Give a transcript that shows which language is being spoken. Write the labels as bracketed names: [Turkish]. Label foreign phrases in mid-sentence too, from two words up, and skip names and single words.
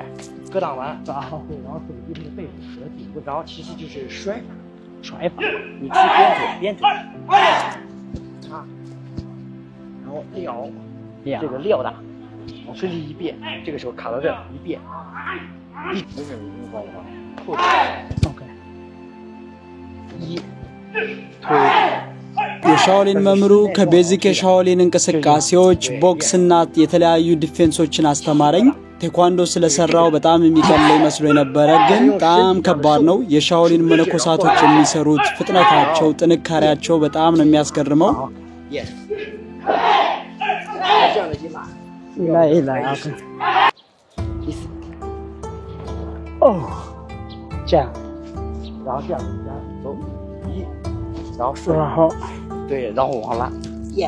[Chinese] 格挡完，对，然后手臂这个背部和顶部，然后其次就是摔法，你去鞭腿，插，然后撂，这个撂打，身体一变，这个时候卡到这儿一变，没事，你知道吗？后腿，OK， 1推。 [Amharic] የሻኦሊን መምሩ ከቤዚክ የሻኦሊን እንቅስቃሴዎች ቦክስና የተለያዩ ዲፌንሶችን አስተማረኝ። ቴኳንዶ ስለሰራው በጣም የሚቀለኝ መስሎ የነበረ ግን በጣም ከባድ ነው። የሻኦሊን መነኮሳቶች የሚሰሩት ፍጥነታቸው፣ ጥንካሬያቸው በጣም ነው የሚያስገርመው። [Chinese] 来 ，OK。哦，这样，然后这样走1，然后顺，然后对，然后往上拉 ，yes，